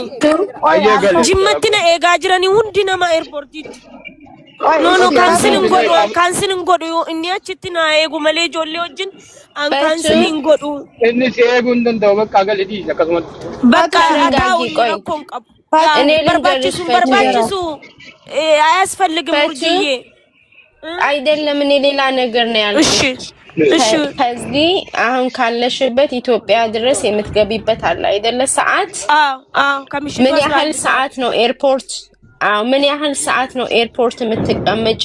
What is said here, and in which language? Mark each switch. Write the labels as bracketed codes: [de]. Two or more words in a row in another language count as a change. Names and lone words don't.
[om] Jimmatti na eegaa jiranii hundi nama eerpoortiitti. No, kaansil hin godhu inni achitti na eegu malee ijoollee wajjin an kaansil hin godhu. Inni si eeguu hin danda'u bakka gali dhiisa akkasumatti. Bakka taa'u rakkoon qabu. [am] በርባችሱ አያስፈልግም ውርጅዬ አይደለም እኔ ሌላ ነገር ነው ያልኩት እሺ ከዚህ አሁን ካለሽበት ኢትዮጵያ ድረስ የምትገቢበት አለ አይደለ ሰዓት አዎ ከመሽ ምን ያህል ሰዓት ነው ኤርፖርት ምን ያህል ሰዓት ነው ኤርፖርት የምትቀመጪው?